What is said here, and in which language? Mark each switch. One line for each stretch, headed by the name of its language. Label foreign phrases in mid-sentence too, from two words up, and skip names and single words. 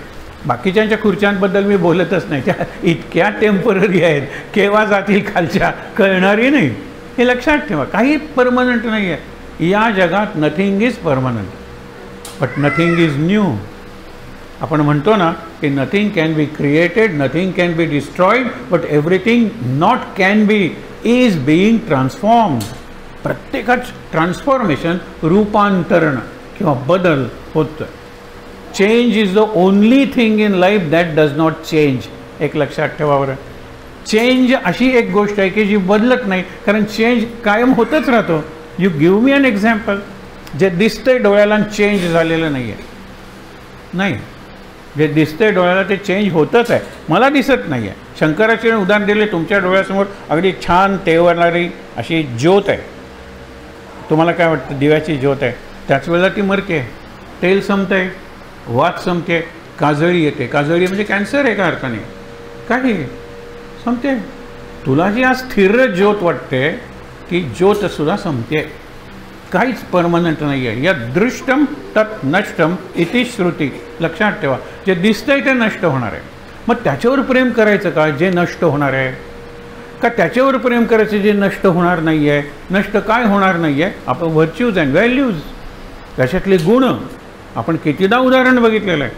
Marathi: बाकीच्यांच्या खुर्च्यांबद्दल मी बोलतच नाही, त्या इतक्या टेम्पररी आहेत, केव्हा जातील खालच्या कळणारही नाही. हे लक्षात ठेवा, काही परमनंट नाही आहे या जगात.
English: Nothing is permanent but nothing is new.
Marathi: आपण म्हणतो ना की
English: nothing can be created, nothing can be destroyed, but everything not can be is being transformed.
Marathi: प्रत्येकाच ट्रान्सफॉर्मेशन, रूपांतरण किंवा बदल होतं.
English: Change is the only thing in life that does not change.
Marathi: एक लक्षात ठेवा बरं, चेंज अशी एक गोष्ट आहे की जी बदलत नाही, कारण चेंज कायम होतच राहतो.
English: You give me an example.
Marathi: जे दिसतंय डोळ्याला चेंज झालेलं नाही आहे, नाही जे दिसतंय डोळ्याला ते चेंज होतच आहे, मला दिसत नाही आहे. शंकराचार्य उदाहरण दिले, तुमच्या डोळ्यासमोर अगदी छान तेवणारी अशी ज्योत आहे. तुम्हाला काय वाटतं? दिव्याची ज्योत आहे, त्याच वेळेला ती मरते, तेल संपतं आहे, वात संपते, काजळी येते. काजळी म्हणजे कॅन्सर आहे का अर्थाने? काही संपते. तुला जी आज स्थिर ज्योत वाटते ती ज्योतसुद्धा संपते, काहीच परमनंट नाही आहे.
Sanskrit: या दृष्टम तत् नष्टम इति श्रुती.
Marathi: लक्षात ठेवा, जे दिसतंय ते नष्ट होणार आहे. मग त्याच्यावर प्रेम करायचं का जे नष्ट होणार आहे, का त्याच्यावर प्रेम करायचं जे नष्ट होणार नाही आहे? नष्ट काय होणार नाही आहे? आपण
English: virtues and values,
Marathi: त्याच्यातले गुण आपण कितीदा उदाहरण बघितलेलं आहे.